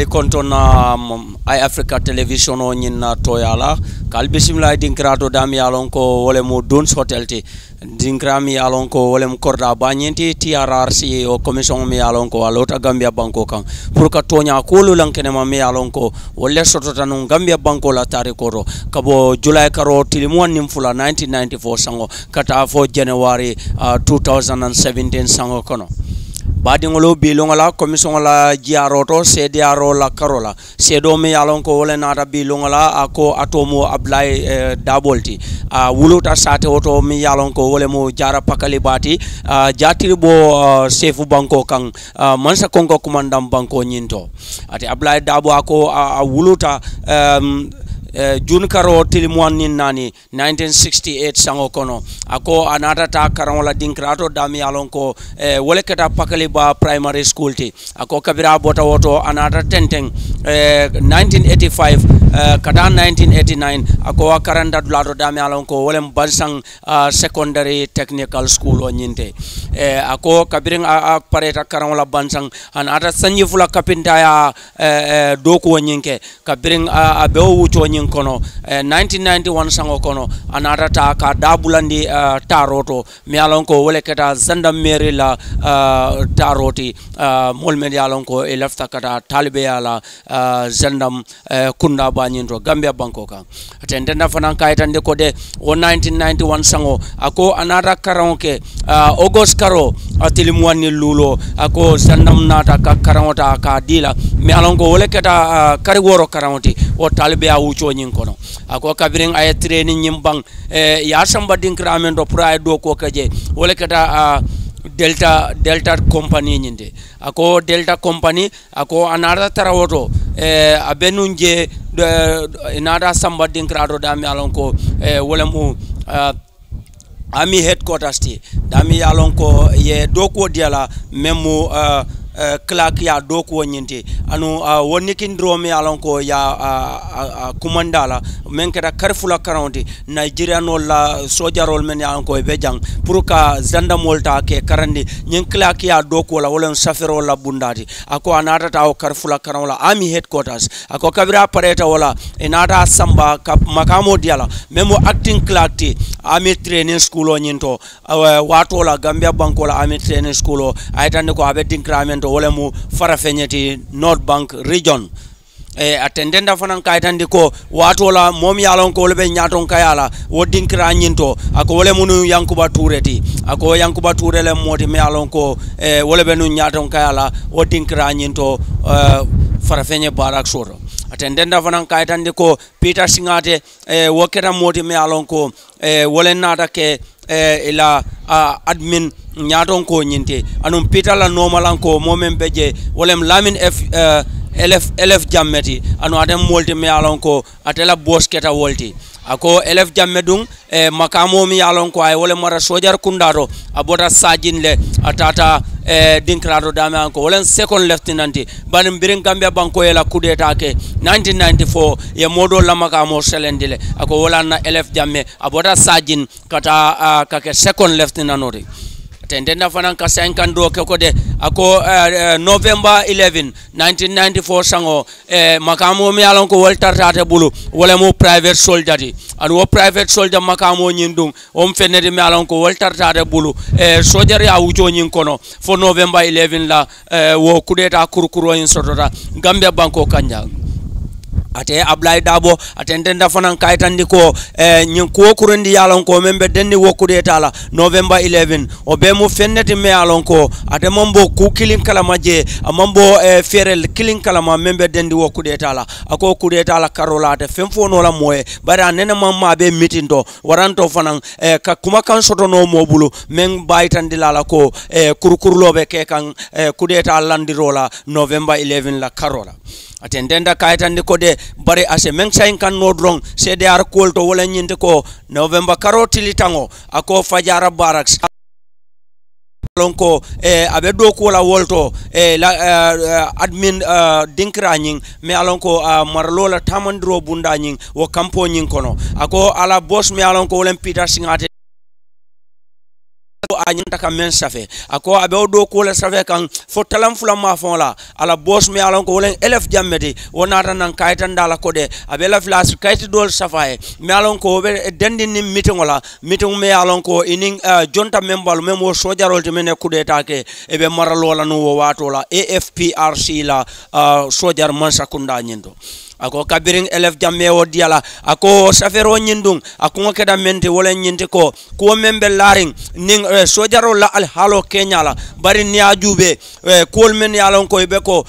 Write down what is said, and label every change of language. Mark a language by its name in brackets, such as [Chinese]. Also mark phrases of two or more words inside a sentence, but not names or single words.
[Mandingo] kontona ay Africa television o nyina toyala kal bismillah dinkrato dam yalon ko wole mo Duns Hotel ti dinkrami yalon ko wole mo korda banyenti TRRC o commission mi yalon ko alota Gambia banko kan pour ka tonya kolu lankene ma mi yalon ko wolle sotota non Gambia banko la tarikoro kabo July karo tilimon nimfula 1994 sango kata fo January 2017 sango kono badingolo bilongola commission la jiaroto CDRO la karola sedo me yalon ko wala nata bilongola ako atomo ablay dabolti wuluta sate oto mi yalon ko wala mo jara pakali bati jatiri bo sefu banko kan mansa konko kumandam banko nyinto ati ablay dabo ako wuluta June karo tilimwan nin nani 1968 sango kono ako anata ta karangola dinkrato dami alon ko wole keta pakali ba [English] primary school [Mandingo] ti ako kabira bota woto anata tenteng 1985 kata 1989 ako karanda dulato dami alon ko wole bansang secondary technical school o nyinte ako kabiring pareta karangola bansang anata sanyi fula kapinta ya doku nyinke kabiring abewo wucho kono 1991 sango kono anata ka dabulandi taroto mi alon ko wole kata gendarmerie la taroti molmen yalon ko e lafta kata talibe yala gendam kunda banyindo Gambia banko kan atendenda fanan kaytande ko de 1991 sango ako anata karonke August karo atilimwani lulo ako gendam nata ka karota ka dila mi alon ko wole kata kari woro karonti o talibe ya wucho nyin kono ako kabiring ay training nyimbang ya samba dinkramen do pra do ko kaje wala kata Delta company nyinde ako Delta company ako anada tarawoto abenunje inada samba dinkrado dami alon ko wala mu ami headquarters ti dami alon ko ye do ko diala memu Clark ya doku nyinti anu woni kindromi alonko ya kumandala men keda karfula karonti Nigeria no la sojarol men alonko be jang pour ka zandamolta ke karandi nyen Clark ya doku la wolen safero la bundati ako anata taw karfula karola [English] army headquarters [Mandingo] ako kabira pareta wala enata samba makamo diala memo [English] acting Clark [Mandingo] ti army training school o nyinto wato la Gambia banko la [English] army training school [Mandingo] o aytande ko abe dinkramento wole mu farafenyeti North Bank region attendenda fanan kaytandi ko wato la mom yalon ko lebe nyaton kayala wodinkra nyinto ako wole munu Yankuba Toureti ako Yankuba Toure le moti me yalon ko wole be nu nyaton kayala wodinkra nyinto farafenye barak soro attendenda fanan kaytandi ko Peter Singate woketa moti me yalon ko wole nata ke ila admin nyaton ko nyinte anum Peter la normalan ko momen beje wolem Lamin LF jammeti anu adem molti me alon ko atela bosketa wolti ako LF jammedung makamo mi alon ko ay wole mara sojar kundaro abota sajin le atata dinkrado dame ko wolen [English] second lieutenant [Mandingo] banim birin Gambia banko yela kudeta ke 1994 ye modo la makamo selendile ako wolanna LF jamme abota sajin kata kake [English] second lieutenant [Mandingo] ori tendenda fanan ka sankando ke ko de ako November 11 1994 sango makamo mi alon ko woltartate bulu wala mo [English] private soldier [Mandingo] di and wo [English] private soldier [Mandingo] makamo nyindum on fenede mi alon ko woltartate bulu soldier ya wujo nyin kono fo November 11 la wo kudeta kurkuro in sotota Gambia banko kanja ate Ablaye Dabo atendenda fanan kaytandi ko nyin ko kurendi yalon ko membe denni wokude tala November 11 o be mu fenneti me yalon ko ate mambo ku kilin kala maje mambo ferel kilin kala ma membe dendi wokude tala ako kude tala karola ate femfo no la moye bara nene mamma be mitindo waranto fanan ka kuma kan soto no mobulu men baytandi lala ko kurkurlobe ke kan kude tala landirola November 11 la karola atendenda kaytandi ko de bare ase men sain kan no drong CDR kolto wala nyinde ko November karotili tango ako Fajara Barracks lonko abe do ko la wolto la admin dinkra nyin me alonko marlola tamandro bunda nyin wo kampo nyin kono ako ala boss me alonko wolen Peter Singate anyanta ka men safe ako abe do ko la safe kan fo talam fula ma fon la ala boss mi alon ko wolen elef jammeti wonata nan kaytan dala ko de abe la flash kayti dol safae mi alon ko be dendi ni meeting wala meeting me alon ko inin jonta membal memo sojarol te men kudeta ke e be maralo la no wato la AFPRC la sojar man sakunda nyindo ako kabiring elef jamme o diala ako safero nyindung ako ngokeda mente wala nyinte ko membe laring ning sojaro la al halo Kenya la bari ni ajube kol men yalon ko be ko